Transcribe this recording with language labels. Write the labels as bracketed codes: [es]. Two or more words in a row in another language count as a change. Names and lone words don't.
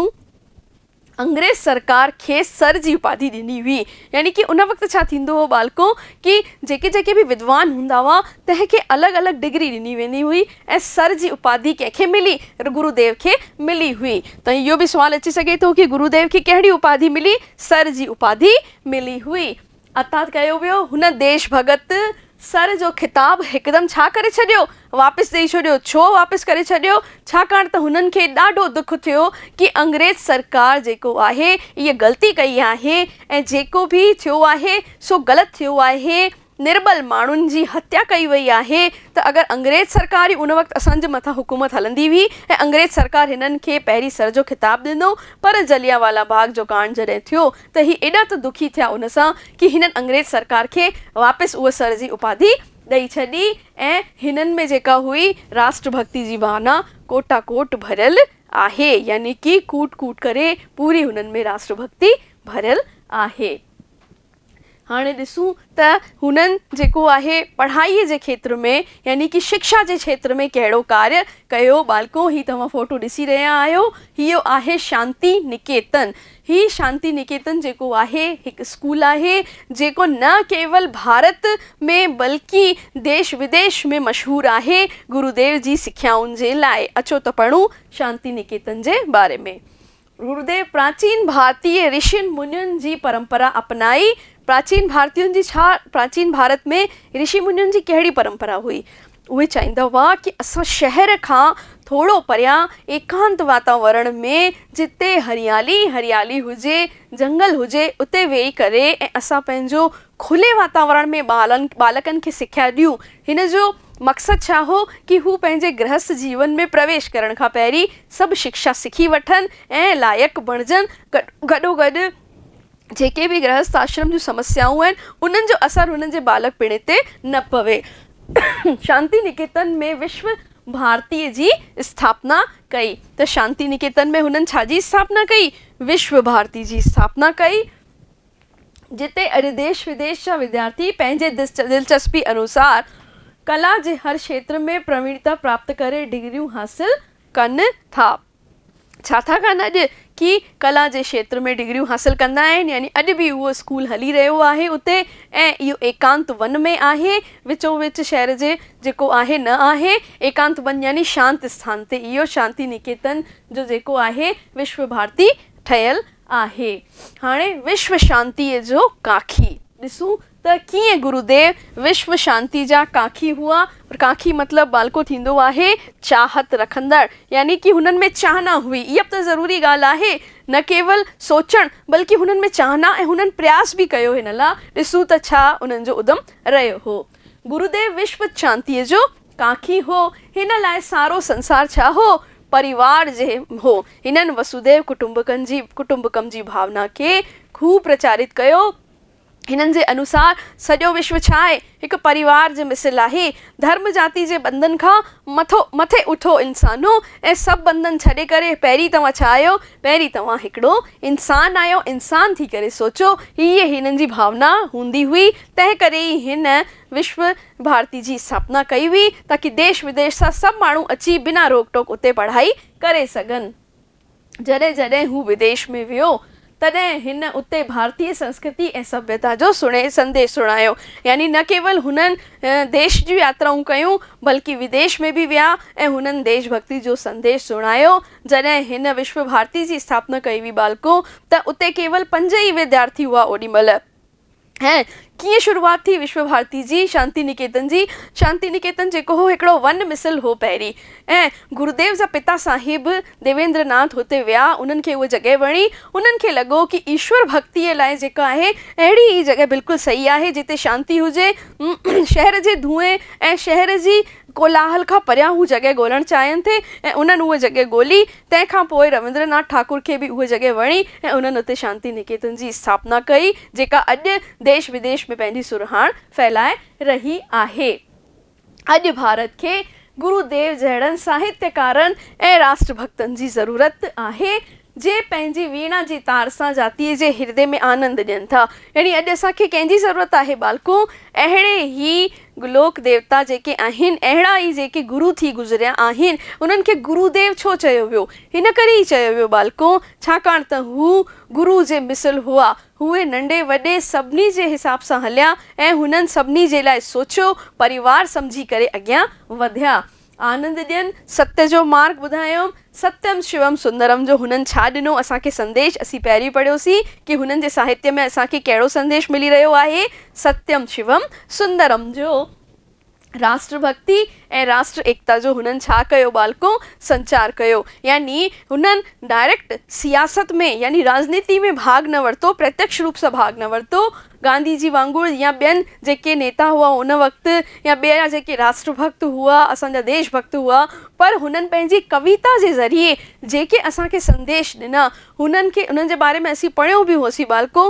[sd] अंग्रेज़ सरकार खे सर जी उपाधि ॾिनी हुई, यानी कि उन वक़्तु छा थींदो हो बालको कि जेके बि विद्वान हूंदा हुआ तंहिंखे अलॻि अलॻि डिग्री ॾिनी वेंदी हुई, ऐं सर जी उपाधि कंहिंखे मिली, गुरुदेव खे मिली हुई। त इहो बि सुवालु अची सघे थो कि गुरुदेव खे कहिड़ी उपाधि मिली, सर जी उपाधि मिली हुई। अर्थात कयो वियो हुन देश भगत सर जो ख़िताबु हिकदमि छा करे छॾियो, वापसि ॾेई छॾियो। छो वापसि करे छॾियो, छाकाणि त हुननि खे ॾाढो दुख थियो कि अंग्रेज़ सरकार जेको आहे इहा ग़लती कई आहे, ऐं जेको बि थियो आहे सो ग़लति थियो आहे। निर्बल माण्हुनि जी हत्या कई वई आहे। त अगरि अंग्रेज़ सरकार ई उन वक़्तु असांजे मथां हुकूमत हलंदी हुई ऐं अंग्रेज़ सरकार हिननि खे पहिरीं सर जो ख़िताबु ॾिनो, पर जलियांवाला बाग जो कांड जॾहिं थियो त ही एॾा त दुखी थिया उन सां कि हिननि अंग्रेज़ सरकार खे वापसि उहा सर जी उपाधि ॾेई छॾी, ऐं हिननि में जेका हुई राष्ट्रभक्ति जी भावना कोटा कोट भरियल आहे, यानी कि कूट कूट करे पूरी हुननि में राष्ट्रभक्ति भरियल आहे। हाणे ॾिसूं त हुननि जेको आहे पढ़ाईअ जे खेत्र में यानी कि शिक्षा जे क्षेत्र में कहिड़ो कार्य कयो। बालको ही तव्हां फोटो ॾिसी रहिया आहियो, इहो आहे शांति निकेतन। ही शांति निकेतन जेको आहे हिकु स्कूल आहे जेको न केवल भारत में बल्कि देश विदेश में मशहूरु आहे गुरुदेव जी सिख्याउनि जे लाइ। अचो त पढ़ूं शांति निकेतन जे बारे में। गुरुदेव प्राचीन भारतीय ऋषियुनि मुनियुनि जी परंपरा अपनाई। प्राचीन भारतीयुनि जी छा, प्राचीन भारत में ऋषि मुनियुनि जी कहिड़ी परंपरा हुई, उहे चाहींदा हुआ कि असां शहर खां थोरो परियां एकांत वातावरण में जिते हरियाली हुजे, जंगल हुजे, उते वेही करे ऐं असां पंहिंजो खुले वातावरण में बालकनि खे सिख्या ॾियूं। हिन जो मक़सदु छा हो कि हू पंहिंजे गृहस्थ जीवन में प्रवेश करण खां पहिरीं सभु शिक्षा सिखी वठनि ऐं लाइक़ु बणिजनि। गॾोगॾु जेके बि गृहस्थ आश्रम जूं समस्याऊं आहिनि उन्हनि जो असरु हुननि जे बालक पिण ते न पवे। शांति निकेतन में विश्व भारतीय जी स्थापना कई। त शांति निकेतन में हुननि छाजी स्थापना कई, विश्व भारती जी स्थापना कई, जिते अॼु देश विदेश जा विद्यार्थी पंहिंजे दिलचस्पी अनुसार कला जे हर क्षेत्र में प्रवीणता प्राप्त करे डिग्रियूं हासिल कनि था। छा था कनि अॼु कि कला जे क्षेत्र में डिग्रियूं हासिल कंदा आहिनि, यानी अॼु बि उहो स्कूल हली रहियो आहे उते, ऐं इहो एकांत वन में आहे, विचो विच शहर जे जेको आहे न आहे। एकांत वन यानी शांत स्थान ते इहो शांति निकेतन जो जेको आहे विश्व भारती ठहियल आहे। हाणे विश्व शांतीअ जो काखी ॾिसूं त कीअं गुरुदेव विश्व शांति जा काखी हुआ। काखी मतलब बालको थींदो आहे चाहत रखंदड़, यानी कि हुननि में चाहना हुई। इहा त ज़रूरी ॻाल्हि आहे, न केवल सोचण बल्कि हुननि में चाहना ऐं हुननि प्रयास बि कयो हिन लाइ। ॾिसूं त छा उन्हनि जो उद्यम रहियो हो। गुरुदेव विश्व शांतीअ जो काखी हो। हिन लाइ सारो संसार छा हो, परिवार जे हो। हिननि [sa] वसुदेव कुटुंबकम [sd] जी भावना खे खूब प्रचारित कयो। हिननि जे अनुसार सॼो विश्व छा आहे, हिकु परिवार जे मिसल आहे। धर्म जाति जे बंधन खां मथे उठो इंसानो, ऐं सभु बंधन छॾे करे पहिरीं तव्हां छा आहियो, पहिरीं तव्हां हिकिड़ो इंसान आहियो। इंसान थी करे सोचो, हीअ हिननि जी भावना हूंदी हुई। तंहिं करे ई हिन विश्व भारती जी स्थापना कई हुई, ताकि देश विदेश सां सभु माण्हू अची बिना रोक टोक उते पढ़ाई करे सघनि। जॾहिं जॾहिं हू विदेश में वियो तॾहिं हिन उते भारतीय संस्कृति ऐं सभ्यता जो संदेश सुणायो। यानी न केवल हुननि देश जी यात्राऊं कयूं बल्कि विदेश में बि विया ऐं हुननि देशभक्ति जो संदेश सुणायो। जॾहिं हिन विश्व भारती जी स्थापना कई हुई बालको, त उते केवल 5 ई विद्यार्थी हुआ ओॾीमहिल। हैं कीअं शुरुआत थी विश्व भारती जी, शांति निकेतन जी। शांति निकेतन जेको हो हिकिड़ो वन मिसल हो पहिरीं, ऐं गुरुदेव जा पिता साहिब देवेंद्र नाथ हुते विया। उन्हनि खे उहा जॻह वणी। उन्हनि खे लॻो कि ईश्वर भक्तीअ लाइ जेका आहे अहिड़ी ई जॻह बिल्कुलु सही आहे जिते शांति हुजे। शहर जे धुएं ऐं शहर जी कोलाहल खां परियां हू जॻह ॻोल्हणु चाहिनि थे, ऐं उन्हनि उहा जॻह ॻोल्ही। तंहिंखां पोइ रविंद्रनाथ ठाकुर खे बि उहा जॻह वणी ऐं उन्हनि उते शांति निकेतन जी स्थापना कई, जेका अॼु देश विदेश में पंहिंजी सुरहाण फैलाए रही आहे। अॼु भारत खे गुरुदेव जहिड़नि साहित्यकारनि ऐं राष्ट्रभक्तनि जी ज़रूरत आहे, जे पंहिंजी वीणा जी तार सां जातीअ जे हृदय में आनंद ॾियनि था। यानी अॼु असांखे कंहिंजी ज़रूरत आहे बालको, अहिड़े ई लोक देवता जेके आहिनि, अहिड़ा ई जेके गुरु थी गुज़रिया आहिनि, उन्हनि खे गुरुदेव छो चयो वियो, हिन करे ई चयो वियो बालको, छाकाणि त हू गुरु जे मिसल हुआ। उहे नंढे वॾे सभिनी जे हिसाब सां हलिया ऐं हुननि सभिनी जे लाइ सोचियो, परिवार सम्झी करे अॻियां वधिया। आनंद ॾियनि, सत्य जो मार्ग ॿुधायो। [sa] सत्यम शिवम सुंदरम [sd] जो हुननि छा ॾिनो असांखे संदेश, असीं पहिरीं पढ़ियोसीं कि हुननि जे साहित्य में असांखे कहिड़ो संदेश मिली रहियो आहे। [sa] सत्यम शिवम सुंदरम [sd] जो राष्ट्रभक्ति ऐं राष्ट्र एकता जो हुननि छा कयो बालको, संचार कयो। यानी हुननि डायरेक्ट सियासत में यानी राजनीति में भाग न वरितो, प्रत्यक्ष रूप सां भाग न वरितो। गांधी जी वांगुरु या ॿियनि जेके नेता हुआ उन वक़्तु, या ॿिया जेके राष्ट्रभक्त हुआ, असांजा देशभक्त हुआ, पर हुननि पंहिंजी कविता जे ज़रिए जेके असांखे संदेश ॾिना, उन्हनि जे बारे में असीं पढ़ियो बि हुओसीं बालको।